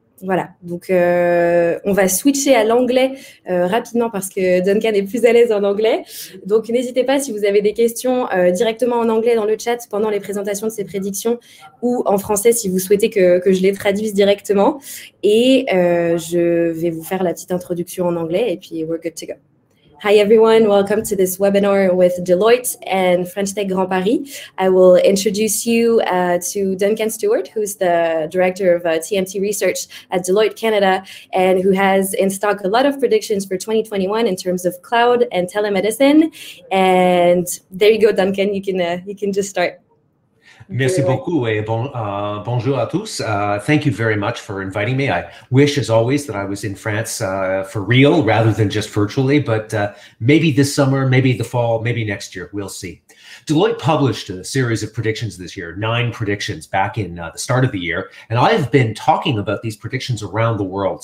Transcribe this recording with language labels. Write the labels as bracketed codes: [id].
[fr] Voilà, donc on va switcher à l'anglais rapidement parce que Duncan est plus à l'aise en anglais. Donc n'hésitez pas si vous avez des questions directement en anglais dans le chat pendant les présentations de ces prédictions ou en français si vous souhaitez que je les traduise directement. Et je vais vous faire la petite introduction en anglais et puis [en] we're good to go. Hi everyone, welcome to this webinar with Deloitte and French Tech Grand Paris. I will introduce you to Duncan Stewart, who's the Director of TMT Research at Deloitte Canada and who has in stock a lot of predictions for 2021 in terms of cloud and telemedicine. And there you go, Duncan, you can just start. [fr] Merci beaucoup et bonjour à tous. [en] Thank you very much for inviting me. I wish, as always, that I was in France for real rather than just virtually, but maybe this summer, maybe the fall, maybe next year, we'll see. Deloitte published a series of predictions this year, 9 predictions back in the start of the year, and I've been talking about these predictions around the world.